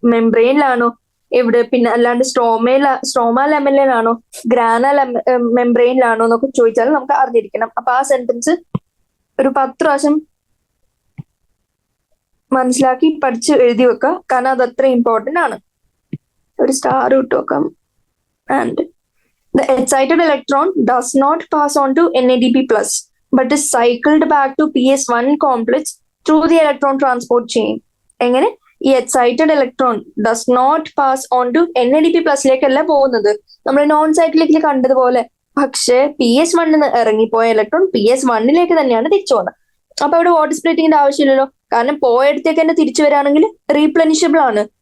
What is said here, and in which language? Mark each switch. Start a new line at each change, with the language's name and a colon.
Malayalam: മെംബ്രെയിനിലാണോ, എവിടെ, പിന്നെ അല്ലാണ്ട് സ്ട്രോമ ലെമലിലാണോ, ഗ്രാന മെംബ്രെയിനിലാണോ എന്നൊക്കെ ചോദിച്ചാൽ നമുക്ക് അറിഞ്ഞിരിക്കണം. അപ്പൊ ആ സെന്റൻസ് ഒരു 10 പ്രാവശ്യം മനസ്സിലാക്കി പഠിച്ച് എഴുതി വെക്കുക, കാരണം അത് അത്ര ഇമ്പോർട്ടന്റ് ആണ്. ഒരു സ്റ്റാർ ഇട്ട് വെക്കാം.
English: And the excited electron does not pass on to NADP+, but is cycled back to PS1 complex through the electron transport chain.
Malayalam: എങ്ങനെ?
English: ഈ excited electron does not pass on to NADP+
Malayalam: പോകുന്നത്, നമ്മൾ non സൈക്ലിക്കിൽ കണ്ടതുപോലെ. പക്ഷെ PS1 ഇറങ്ങിപ്പോയ electron PS1 തന്നെയാണ് തിരിച്ചു പോകുന്നത്. അപ്പൊ അവിടെ വാട്ടർ സ്പ്ലിറ്റിങ്ങിന്റെ ആവശ്യമില്ലല്ലോ, കാരണം പോയടത്തേക്ക് തന്നെ തിരിച്ചു വരാണെങ്കിൽ റീപ്ലനിഷബിൾ ആണ്.